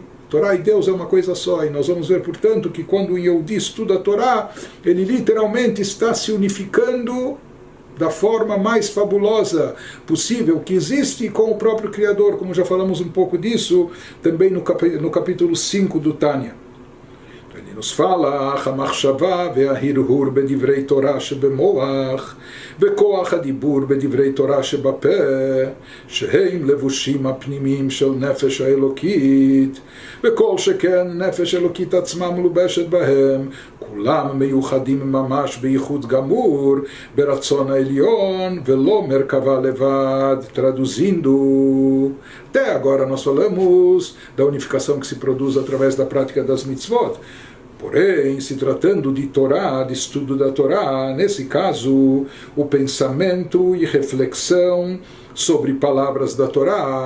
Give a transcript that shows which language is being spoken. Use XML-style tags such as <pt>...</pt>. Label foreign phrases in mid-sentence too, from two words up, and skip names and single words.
<pt>A Torá e Deus é uma coisa só. E nós vamos ver, portanto, que quando o Yehudi estuda a Torá, ele literalmente está se unificando da forma mais fabulosa possível que existe com o próprio Criador, como já falamos um pouco disso também no capítulo 5 do Tânia. Ele nos fala:</pt> <he>המחשבה וההרהור בדברי תורה שבמוח וכוח הדיבור בדברי תורה שבפה שהם לבושים הפנימיים של נפש האלוקית וכל שכן נפש אלוקית עצמה מלובשת בהם כולם מיוחדים ממש בייחוד גמור ברצון העליון ולא מרכבה לבד.</he> <pt>Traduzindo, até agora nós falamos da unificação que se produz através da prática das mitzvot. Porém, se tratando de Torá, de estudo da Torá, nesse caso, o pensamento e reflexão sobre palavras da Torá,</pt>